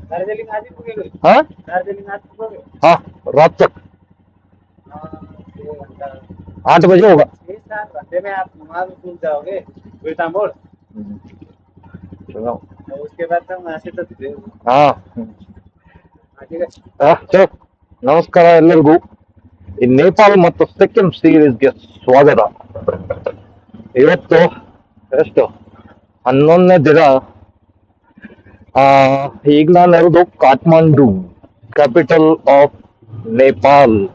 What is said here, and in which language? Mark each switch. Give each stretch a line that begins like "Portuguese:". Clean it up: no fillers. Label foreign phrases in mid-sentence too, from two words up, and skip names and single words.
Hindi: हाँ हाँ, रात तक 8 बजे होगा। 6-7 घंटे में आप वहाँ भी पहुँच जाओगे बेटा मोड़। चलो उसके बाद तो वहाँ से तो हाँ ठीक है।
Kannada: ಚಲೋ ನಮಸ್ಕಾರ ಎಲ್ಲರಿಗೂ. ಈ ನೇಪಾಳ ಮತ್ತು ಸಿಕ್ಕಿಂ ಸೀರೀಸ್ಗೆ ಸ್ವಾಗತ. ಇವತ್ತು ಎಷ್ಟು 11ನೇ ದಿನ. ಈಗ ನಾನು ಇರೋದು ಕಾಠ್ಮಂಡು,
English: capital of Nepal.